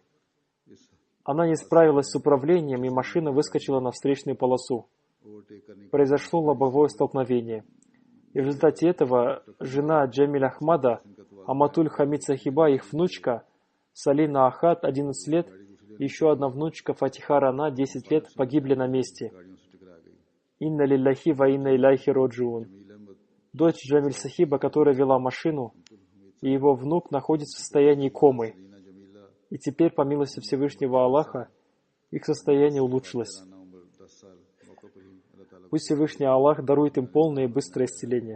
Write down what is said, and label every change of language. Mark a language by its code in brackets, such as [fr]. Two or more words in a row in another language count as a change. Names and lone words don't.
[ru] Она не справилась с управлением, и машина выскочила на встречную полосу. Произошло лобовое столкновение. И в результате этого жена Джамиль Ахмада, Аматуль Хамид Сахиба, их внучка, Салина Ахад, 11 лет, и еще одна внучка Фатиха Рана, 10 лет, погибли на месте. [ar] إنا لله وإنا إليه راجعون. [ru] Дочь Джамиль Сахиба, которая вела машину, и его внук находится в состоянии комы. И теперь, по милости Всевышнего Аллаха, их состояние улучшилось. Пусть Всевышний Аллах дарует им полное и быстрое исцеление.